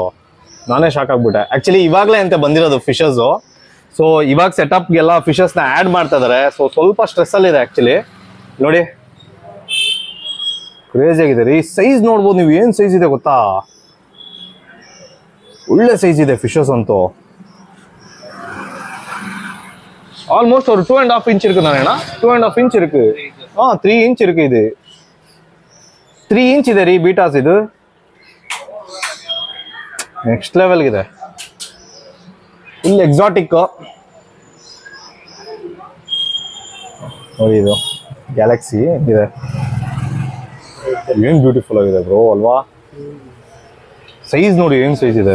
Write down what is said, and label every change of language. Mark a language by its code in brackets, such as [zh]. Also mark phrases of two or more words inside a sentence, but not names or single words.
[kn] ನಾನೇ ಶಾಕ್ ಆಗ್ಬಿಟ್ಟೆ ಆ್ಯಕ್ಚುಲಿ. ಇವಾಗಲೇ ಅಂತ ಬಂದಿರೋದು ಫಿಶಸ್ಸು. ಸೊ ಇವಾಗ ಸೆಟಪ್ಗೆಲ್ಲ ಫಿಶಸ್ನ ಆ್ಯಡ್ ಮಾಡ್ತಾ ಇದ್ದಾರೆ. ಸೊ ಸ್ವಲ್ಪ ಸ್ಟ್ರೆಸ್ಸಲ್ಲಿದೆ ಆ್ಯಕ್ಚುಲಿ. ನೋಡಿ ಕ್ರೇಜಿ ಆಗಿದೆ ರೀ. ಸೈಜ್ ನೋಡ್ಬೋದು ನೀವು, ಏನು ಸೈಜ್ ಇದೆ ಗೊತ್ತಾ, ಒಳ್ಳೆ ಸೈಜ್ ಇದೆ ಫಿಶಸ್ ಅಂತೂ. [ta] ஆல்மோஸ்ட் ஒரு 2.5 inch இருக்கு தானேண்ணா? 2.5 inch இருக்கு. 3 inch இருக்கு. இது 3 inch [kn] ಇದೆ ರೀ ಬೀಟಾಸ್. ಇದು [en] next level [kn] ಇದೆ, [en] full exotic [kn] ನೋಡಿ. ಇದು ಗ್ಯಾಲಕ್ಸಿ ಇದೆ. ಏನ್ ಬ್ಯೂಟಿಫುಲ್ ಆಗಿದೆ ಬ್ರೋ ಅಲ್ವಾ. ಸೈಜ್ ನೋಡಿ ಏನ್ ಸೈಜ್ ಇದೆ,